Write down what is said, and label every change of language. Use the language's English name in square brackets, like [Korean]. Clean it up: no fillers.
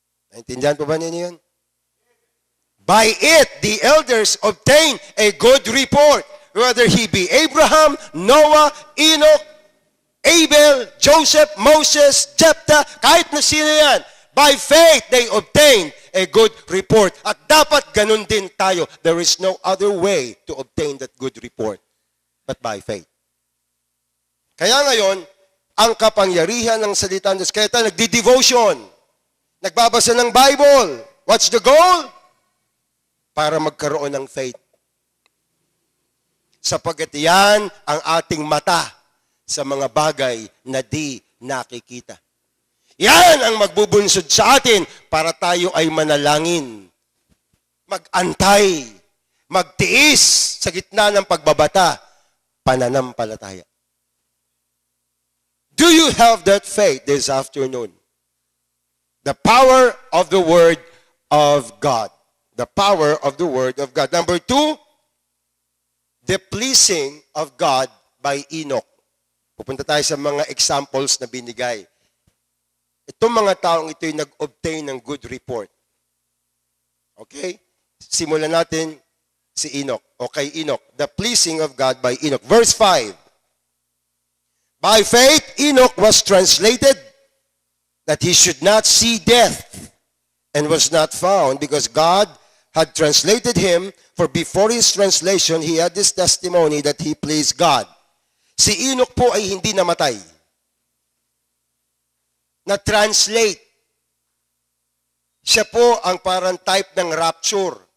[Filipino] Naintindihan po ba ninyo yun? [English] By it, the elders obtain a good report, whether he be Abraham, Noah, Enoch, Abel, Joseph, Moses, Jephthah, [Filipino] kahit na sino yan. [English] By faith, they obtained a good report. [Filipino] At dapat ganun din tayo. [English] There is no other way to obtain that good report but by faith. [Filipino] Kaya ngayon, ang kapangyarihan ng salita ng Diyos, kaya tayo nagdi-devotion, nagbabasa ng Bible. [English] What's the goal? [Filipino] Para magkaroon ng faith. Sapagkat yan ang ating mata sa mga bagay na di nakikita. Yan ang magbubunsod sa atin para tayo ay manalangin, mag-antay, magtiis sa gitna ng pagbabata, pananampalataya. [English] Do you have that faith this afternoon? The power of the Word of God. The power of the Word of God. Number 2, the pleasing of God by Enoch. [Filipino] Pupunta tayo sa mga examples na binigay. Itong mga taong ito ay nag-obtain ng [English] good report. [Filipino] Okay? Simulan natin si Enoch. Okay, Enoch. [English] The pleasing of God by Enoch. Verse 5. By faith, Enoch was translated that he should not see death and was not found because God had translated him, for before his translation, he had this testimony that he pleased God. [Filipino] Si Enoch po ay hindi namatay. Na-translate. Siya po ang parang type ng rapture.